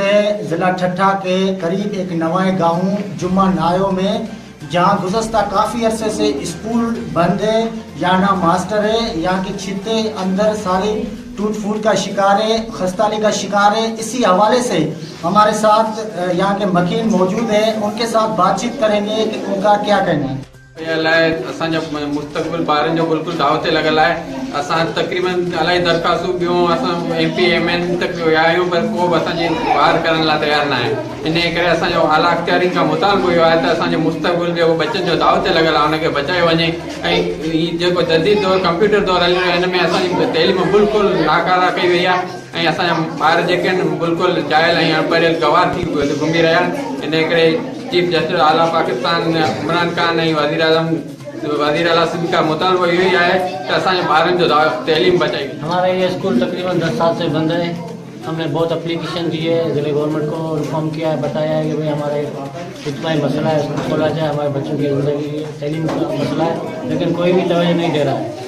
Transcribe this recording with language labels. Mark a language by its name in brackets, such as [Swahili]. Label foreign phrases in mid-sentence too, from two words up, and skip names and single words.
[Urdu] ضلع ٹھٹہ کے قریب ایک نوائے گاؤں جمعہ نایو میں، جہاں گزشتہ کافی عرصے سے اسکول بند ہے، یہاں نہ ماسٹر ہے، یہاں کی چھتیں اندر ساری ٹوٹ پھوٹ کا شکار ہے، خستالی کا شکار ہے. اسی حوالے سے ہمارے ساتھ یہاں کے مکین موجود ہیں، ان کے ساتھ بات چیت کریں گے کہ ان کا کیا کہنا ہے. [Sindhi] असांजो मुस्तक़बिल ॿारनि जो बिल्कुलु दाव ते लॻल आहे। असां तक़रीबन इलाही दरख़्वास्तूं ॿियूं असां MP MN तक विया आहियूं, पर को बि असांजे ॿार करण लाइ तयारु न आहे। इन करे असांजो आला अख़्तियारियुनि खां मुतालबो इहो आहे त असांजे मुस्तक़बिल जो बचनि जो दाव ते लॻल आहे, हुनखे बचायो वञे। ऐं हीउ जेको जदीद दौरु कंप्यूटर दौरु हली रहियो आहे, हिन में असांजी तइलीम बिल्कुलु नाकारा कई वई आहे ऐं असांजा ॿार जेके आहिनि बिल्कुलु जाइल ऐं अणपढ़ियल गवार थी घुमी रहिया आहिनि। इन करे चीफ जस्टिस आला पाकिस्तान इमरान खान ऐं वज़ीर आला सिंध का मुतालबो इहो [Urdu] ہی ہے کہ [Sindhi] असांजे ॿारनि जो तइलीम बचाई। [Urdu] ہمارا یہ اسکول تقریباً 10 سال سے بند ہے۔ ہم نے بہت ایپلیکیشن دی ہے، ضلعے گورنمنٹ کو انفارم کیا ہے، بتایا ہے کہ بھائی ہمارا اتنا ہی مسئلہ ہے، اسکول کھولا جائے، ہمارے بچوں کی زندگی تعلیم کا مسئلہ ہے، لیکن کوئی بھی توجہ نہیں دے رہا ہے.